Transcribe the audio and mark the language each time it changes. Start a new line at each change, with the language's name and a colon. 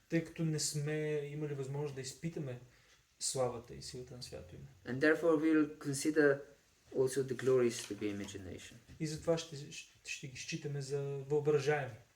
Bulgarian: Тъй като не сме имали възможност да изпитаме славата и силата на свято име.
English: And therefore we'll consider also the glories to be imagination.
Bulgarian: И затова ще ги считаме за въображаеми.